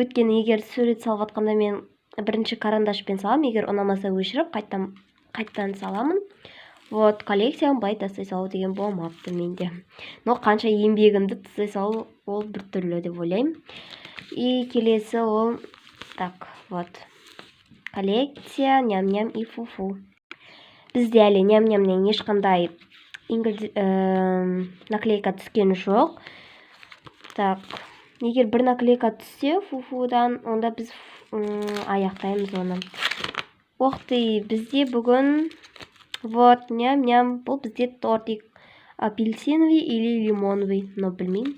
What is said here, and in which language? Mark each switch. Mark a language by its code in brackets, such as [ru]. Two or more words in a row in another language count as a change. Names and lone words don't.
[kk] Өйткені егер сурет салып жатқанда мен бірінші карандашпен салам, егер ұнамаса өшіріп, қайттан саламын. Вот, коллекциям бай тастай салу деген болмапты менде. Но қанша еңбегімді тастай салу ол бір түрлі деп ойлаймын. И келесі ол, [ru] так, вот. Коллекция ням-ням и фу-фу. [kk] Бізде әлі ням-нямнен ешқандай наклейка түскен жоқ. Так, егер бір наклейка түссе фу-фудан, онда біз аяқтаймыз оны. Оқты, бізде бүгін вот ням-ням, бұл бізде [ru] тортик апельсиновый или лимоновый, но [kk] білмеймін.